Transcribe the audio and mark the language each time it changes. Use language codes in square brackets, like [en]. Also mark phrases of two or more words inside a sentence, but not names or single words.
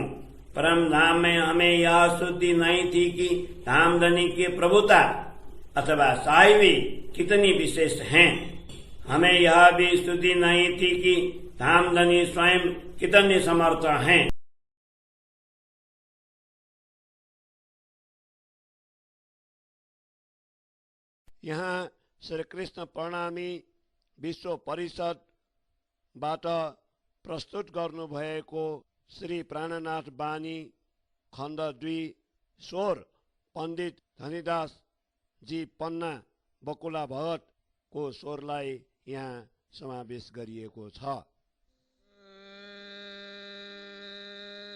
[hi] परम धाम में हमें यह शुद्धि नहीं थी कि धामधनी की प्रभुता अथवा साहिबी कितनी विशेष है। हमें यह भी शुद्धि नहीं थी कि धामधनी स्वयं कितने समर्थ हैं। [ne] यहाँ श्री कृष्ण प्रणामी विश्व परिषदबाट प्रस्तुत गर्नुभएको श्री प्राणनाथ बानी खण्ड 2 स्वर पण्डित धनीदास जी पन्ना बकुला भगत को स्वरलाई यहाँ समावेश गरिएको छ।